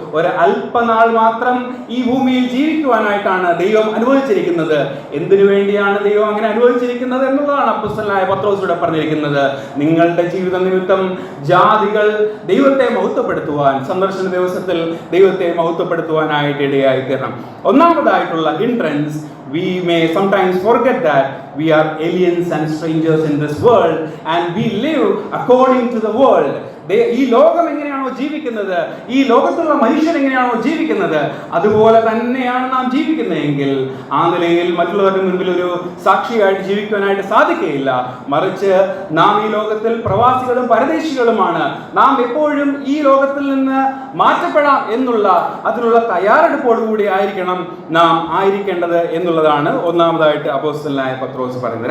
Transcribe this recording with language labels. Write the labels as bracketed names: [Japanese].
[Malayalam] ഒരു അല്പനാൾ മാത്രം ഈ ഭൂമിയിൽ ജീവിക്കുവാനായിട്ടാണ് ദൈവം അനുവദിച്ചിരിക്കുന്നത്. എന്തിനു വേണ്ടിയാണ് ദൈവം അങ്ങനെ അനുവദിച്ചിരിക്കുന്നത് എന്നുള്ളതാണ് അപ്പോസ്തലനായ പത്രോസ് ഇവിടെ പറഞ്ഞിരിക്കുന്നത്. നിങ്ങളുടെ ജീവിത നിമിത്തം ജാതികൾ ദൈവത്തെ മഹത്വപ്പെടുത്തുവാൻ, സന്ദർശന ദിവസത്തിൽ ദൈവത്തെ മഹത്വപ്പെടുത്തുവാനായിട്ട് ഇടയായി തീരണം. ഒന്നാമതായിട്ടുള്ള hindrance, [English] we may sometimes forget that we are aliens and strangers in this world and we live according to the world. [Malayalam] ഈ ലോകം എങ്ങനെയാണോ ജീവിക്കുന്നത്, ഈ ലോകത്തുള്ള മനുഷ്യൻ എങ്ങനെയാണോ ജീവിക്കുന്നത്, അതുപോലെ തന്നെയാണ് നാം ജീവിക്കുന്നതെങ്കിൽ ആ നിലയിൽ മറ്റുള്ളവരുടെ മുൻപിൽ ഒരു സാക്ഷിയായിട്ട് ജീവിക്കുവാനായിട്ട് സാധിക്കുകയില്ല. മറിച്ച് നാം ഈ ലോകത്തിൽ പ്രവാസികളും പരദേശികളുമാണ്. നാം എപ്പോഴും ഈ ലോകത്തിൽ നിന്ന് മാറ്റപ്പെടാം അതിനുള്ള തയ്യാറെടുപ്പോടുകൂടി ആയിരിക്കണം നാം ആയിരിക്കേണ്ടത് എന്നുള്ളതാണ് ഒന്നാമതായിട്ട് അപ്പോസ്തലനായ പത്രോസ് പറയുന്നത്.